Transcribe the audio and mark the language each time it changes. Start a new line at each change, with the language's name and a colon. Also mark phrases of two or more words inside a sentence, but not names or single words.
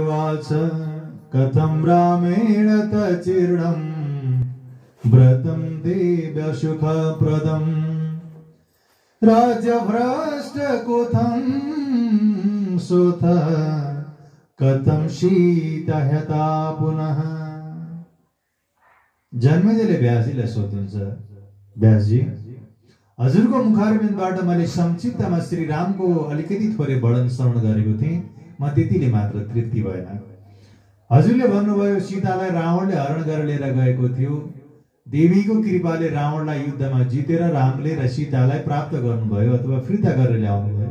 Sanskrit: उवाच कथं रामेण तचीर्णं व्रतं देव्य सुखप्रदं राज्यभ्रष्ट कथं सुत कथं शीतहता पुनः।
Nepali: जन्मेजयले व्यासजीलाई सोध्नुहुन्छ, व्यासजी हजुरको मुखारबिन्दबाट मैले संक्षिप्तमा श्री रामको अलिकति थोरै वर्णन श्रवण गरेको थिएँ, म त्यतिले मात्र तृप्ति भएन। हजुरले भन्नुभयो सीतालाई रावणले हरण गरेर लिएर गएको थियो, देवीको कृपाले रावणलाई युद्धमा जितेर रामले र सीतालाई प्राप्त गर्नुभयो अथवा फिर्ता गरेर ल्याउनु भयो।